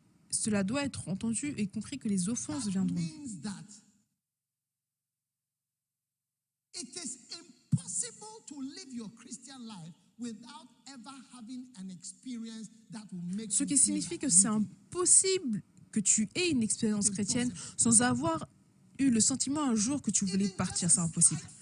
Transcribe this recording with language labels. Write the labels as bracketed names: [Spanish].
[French] Cela doit être entendu et compris que les offenses viendront. [English] It is impossible to live your Christian life without ever having an experience that will make [French] Ce qui signifie que c'est impossible que tu aies une expérience chrétienne sans avoir eu le sentiment un jour que tu voulais partir. C'est impossible.